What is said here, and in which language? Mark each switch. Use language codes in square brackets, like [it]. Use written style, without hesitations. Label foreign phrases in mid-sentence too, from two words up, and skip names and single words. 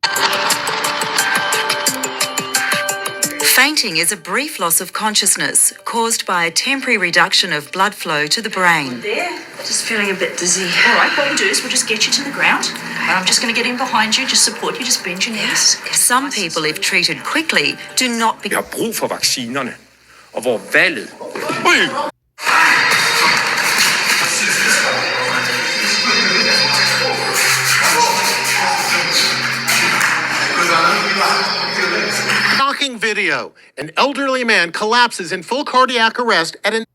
[en] Fainting is a brief loss of consciousness caused by a temporary reduction of blood flow to the brain. There, just feeling a bit dizzy. All right, what we'll do is we'll just get you to the ground. I'm just going to get in behind you, just support you, just bend your knees. Some people, if treated quickly, do not [da] Vi har brug for vaccinerne, og hvor valget... Ui! [en] Shocking video. An elderly man collapses in full cardiac arrest at an...